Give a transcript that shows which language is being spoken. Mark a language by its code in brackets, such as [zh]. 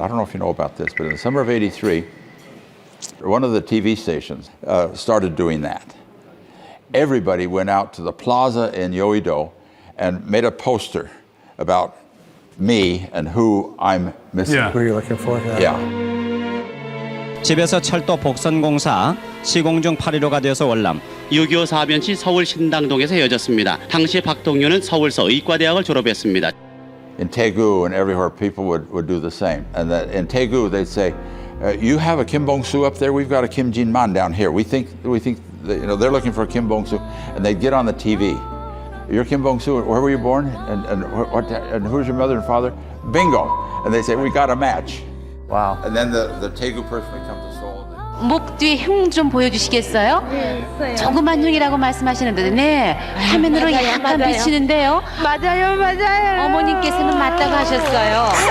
[en] I don't know if you know about this, but in the summer of 83, one of the TV stations started doing that. Everybody went out to the plaza in Yeouido and made a poster about me and who I'm missing. Yeah. who you're looking for. Yeah. [ko] 집에서 철도 복선공사 시공 중 8.15가 되어서 월남 6.25 사변 시 서울 신당동에서 헤어졌습니다. 당시 박동윤은 서울서 의과대학을 졸업했습니다. [en] In Daegu and everywhere, people would do the same. And that in Daegu, they'd say, "You have a Kim Bong-soo up there. We've got a Kim Jin-man down here. We think that, they're looking for a Kim Bong-soo," and they'd get on the TV. "You're Kim Bong-soo. Where were you born? And who's your mother and father?" Bingo! And they say, "We got a match." Wow. And then the Daegu person would come to Seoul. [ko] 목 뒤에 흉 좀 보여주시겠어요? 네, 있어요. 조그만 흉이라고 말씀하시는데, 네, 화면으로 약간 비치는데요. 맞아요. 어머님께서는 맞다고 하셨어요.